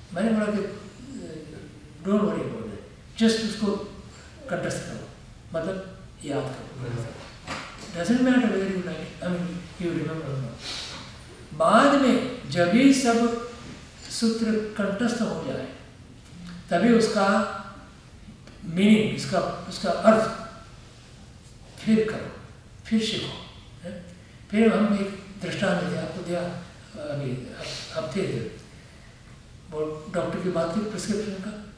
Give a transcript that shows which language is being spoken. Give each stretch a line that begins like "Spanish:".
Hindi: मैंने बोला कि
English: don't worry about it, just
Hindi: उसको कंठस्थ करो, मतलब याद करो।
English: Doesn't matter whether you like it, I mean you remember or not.
Hindi: बाद में जब भी सब सूत्र कंठस्थ हो जाए, तभी उसका मीनिंग, उसका अर्थ फिर करो, फिर सीखो। फिर हम एक दृष्टांत देते आपको दिया अभी हफ्ते वो डॉक्टर की बात की प्रिस्क्रिप्शन का।